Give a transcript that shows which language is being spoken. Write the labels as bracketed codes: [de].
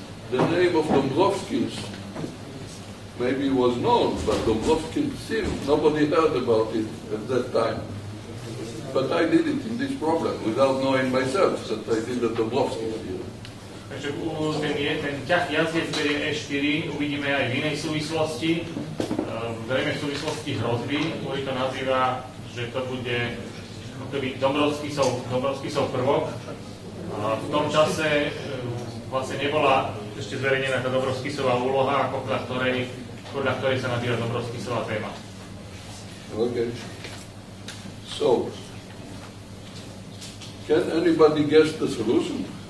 [en] The name of Dombrovsky's maybe was known, but Dombrovsky's theme, nobody heard about it at that time. But I did it in this problem without knowing myself that I did the Dombrovsky's theme. [sk] Takže ten ťah jazdec berie E4 uvidíme aj v inej súvislosti, zrejme v súvislosti hrozby, ktorý to nazýva, že to bude Dombrovskysov prvok. V tom čase vlastne nebola ešte zverejnená tá Dombrovskysová úloha, podľa ktorej sa nazýva Dombrovskysová téma. [en] Okay. So, can anybody guess the solution?